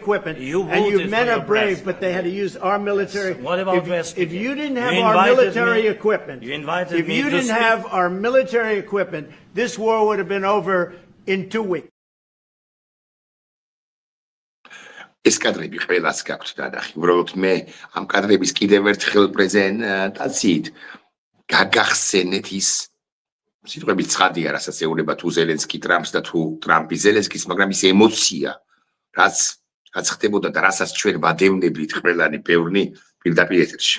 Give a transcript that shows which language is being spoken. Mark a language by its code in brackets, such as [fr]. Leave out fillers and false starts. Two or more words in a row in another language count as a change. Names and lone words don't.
[en] equipment, You and you voted men for are your brave, president. but they had to use our military. What about if you didn't have You our invited military me. equipment, You invited if me you to didn't speak. have our military equipment, this war would have been over in 2 weeks. [ka] ეს კადრები ყველას გაქვთ დანახი. უბრალოდ მე ამ კადრების კიდევ ერთხელ პრეზენტაციით გაგახსენეთ ის სიტყვები ცხადია, რასაც ეუბნება თუ ზელენსკი ტრამპს და თუ ტრამპი ზელენსკის, მაგრამ ის ემოცია, რაც ხდებოდა და რასაც ჩვენ ვადევნებდით ყველანი ბევრნი პირდაპირ ეთერში.